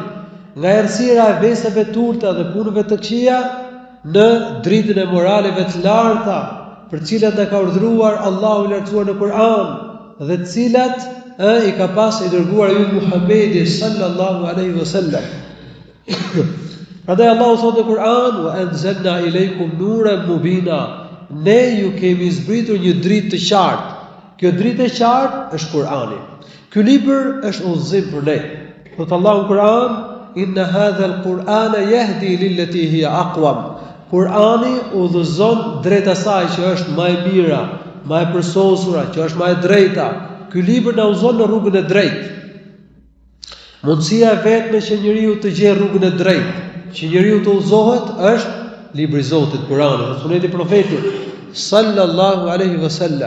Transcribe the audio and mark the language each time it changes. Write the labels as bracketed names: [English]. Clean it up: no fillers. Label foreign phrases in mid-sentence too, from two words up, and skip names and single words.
[Albanian] Nga errësira e veseve të ulta dhe punëve të këqija në dritën e moraleve të larta, për cilat na ka urdhëruar Allahu i lartësuar në Kur'an, dhe të cilat i ka pas i dërguar ju Muhamedi [Arabic] صلى الله عليه وسلم. [Albanian] Prandaj Allahu thotë në Kur'an: [Arabic] "وأنزلنا إليكم نورا مبينا." [Albanian] Ne ju kemi zbritur një dritë të qartë. Kjo dritë e qartë është Kur'ani. Ky libër është udhëzim për ne. Thotë Allahu në Kur'an: [Arabic] "إن هذا القرآن يهدي للتي هي أقوم." [Albanian] Kur'ani udhëzon drejt asaj që është më e mira, më e përsosura, që është më e drejta. Ky libër na udhëzon në rrugën e drejtë. Mundësia e vetme që njeriu të gjejë rrugën e drejtë, që njeriu të udhëzohet, është libri i Zotit, Kurani, dhe suneti i profetit [Arabic] صلى الله عليه وسلم.